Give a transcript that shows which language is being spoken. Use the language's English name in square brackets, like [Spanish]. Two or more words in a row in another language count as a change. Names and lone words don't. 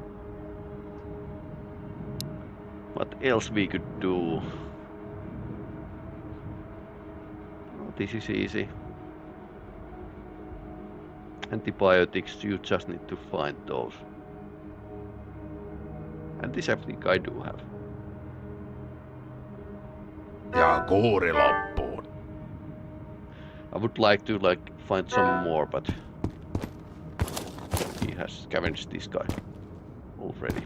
[English] What else we could do? Oh, this is easy. Antibiotics, you just need to find those. And this I think I do have. [Finnish] Ja kuuri loppuun. [English] I would like to find some more, but he has scavenged this guy already.